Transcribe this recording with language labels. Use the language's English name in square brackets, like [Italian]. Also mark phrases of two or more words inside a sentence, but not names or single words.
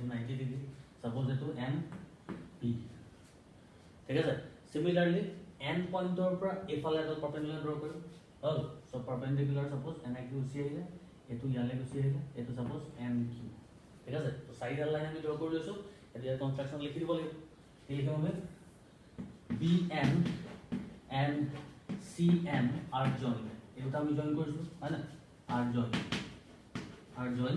[Assamese] 90 ডিগ্ৰী সাপোজ এটো MP ঠিক আছে সিমিলারলি N পয়েন্টৰ পৰা এফালে এটা [English] perpendicular draw [Assamese] কৰিম হল [English] so perpendicular suppose [Assamese] NQ গুচি আহিলে এটো ইয়ালে গুচি আহিলে এটো সাপোজ NQ ঠিক আছে তো [English] sidal line [Assamese] আমি ড্ৰ কৰি লৈছো এতিয়া কনস্ট্ৰাকশন লিখি দিব লাগিব কি লিখিম আমি [English] BN and CM are joined [Assamese] এটা আমি জয়েন কৰিছো হয় না [English] are joined